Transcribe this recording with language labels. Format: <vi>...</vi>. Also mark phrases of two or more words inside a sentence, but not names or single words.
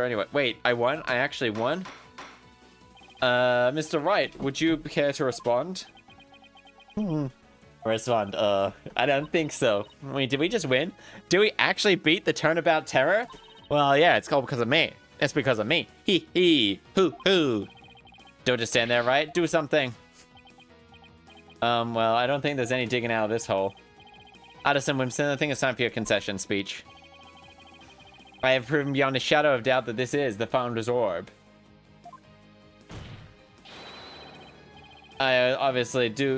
<en>Anyway, wait, I won. I actually won. Mr. Wright, would you care to respond? Respond. I don't think so. Wait, did we just win? Do we actually beat the Turnabout Terror? Well, yeah, it's all because of me. It's because of me. Hee hee. Hoo hoo. Don't just stand there, right? Do something. Well, I don't think there's any digging out of this hole. Addison Wimpson, I think it's time for your concession speech. I have proven beyond a shadow of doubt that this is the Founder's Orb. I obviously do.</en>